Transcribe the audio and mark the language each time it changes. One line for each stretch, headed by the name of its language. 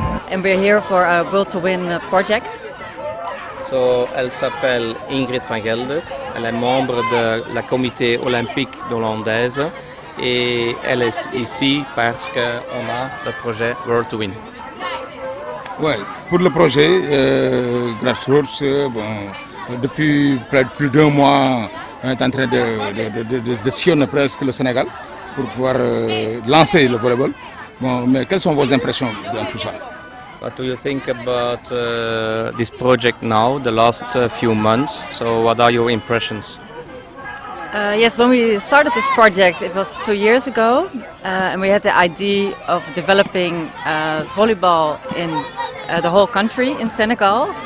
English: And we're here for a World to Win project.
French: So, elle s'appelle Ingrid van Gelder, elle est membre de la comité olympique hollandaise et elle est ici parce qu'on a le projet World to Win. Ouais, pour le projet Grassroots, depuis plus d'1 mois, on est en train de sillonner presque le Sénégal pour pouvoir lancer le volleyball. Bon, mais quelles sont vos impressions dans tout ça?
English: What do you think about this project now, the last few months? So what are your impressions? Yes, when we started this project, it was 2 years ago, and we had the idea of developing volleyball in the whole country in Senegal.